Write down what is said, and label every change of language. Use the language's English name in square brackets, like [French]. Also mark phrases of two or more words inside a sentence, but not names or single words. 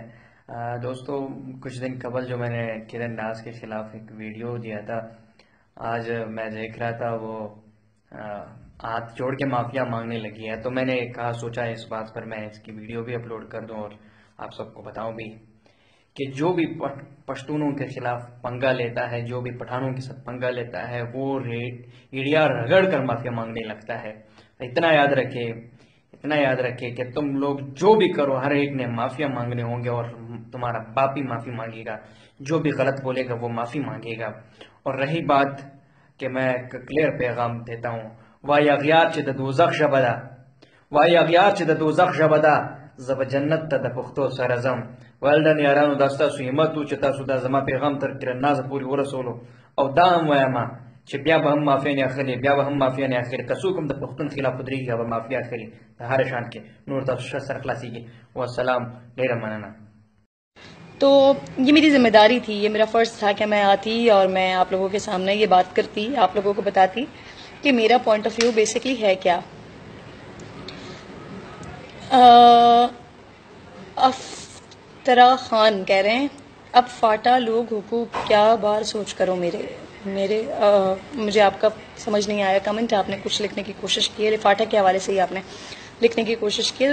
[Urdu] دوستو، کچھ دن قبل جو میں نے کرن ناز کے خلاف ایک ویڈیو دیا تھا، آج میں دیکھ رہا تھا وہ ہاتھ جوڑ کے معافیا مانگنے لگی ہے، تو میں نے کہا سوچا اس بات پر میں اس کی ویڈیو بھی اپلوڈ کر دوں اور آپ سب کو بتاؤں بھی کہ جو بھی پشتونوں کے خلاف پنگا لیتا ہے، جو بھی پٹھانوں کے ساتھ پنگا لیتا ہے، وہ ایڑیا رگڑ کر معافیا مانگنے لگتا ہے۔ اتنا یاد رکھے کہ تم لوگ جو بھی کرو، ہر ایک نے معافیا مانگنے ہوں گے، اور تمہارا باپ بھی معافی مانگے گا، جو بھی غلط بولے گا وہ معافی مانگے گا۔ اور رہی بات کہ میں کلیئر پیغام دیتا ہوں، [Pashto] وای اغیار چې د دوزخ ژبه ده، وای اغیار چې د دوزخ ژبه ده، زه به جنت ته د پښتو سره ځم. ولډن یارانو، دا ستاسو همت و چې تاسو دا زما پیغام تر کرنازه پورې ورسولو، او دا هم وایم چې بیا به هم معافیا نه اخلي، بیا به هم معافیا نه اخلي، که څوک هم د پښتون خلاف ودرېږي به معافیا اخلي د هر شان کې، نور تاسو ښه سره خلاصېږي. والسلام، ډېره مننه. [Urdu] تو یہ میری ذمہ داری تھی، یہ میرا فرض تھا کہ میں آتی اور میں آپ لوگوں کے سامنے یہ بات کرتی، آپ لوگوں کو بتاتی کہ میرا [English] point of view [Urdu] بیسکلی ہے کیا۔ افطرا خان کہہ رہے ہیں اب فاٹا لوگ حقوق کیا بار سوچ کرو میرے مجھے آپ کا سمجھ نہیں آیا کمنٹ، آپ نے کچھ لکھنے کی کوشش کی ہے فاٹا کے حوالے سے ہی آپ نے لکھنے کی کوشش کی ہے۔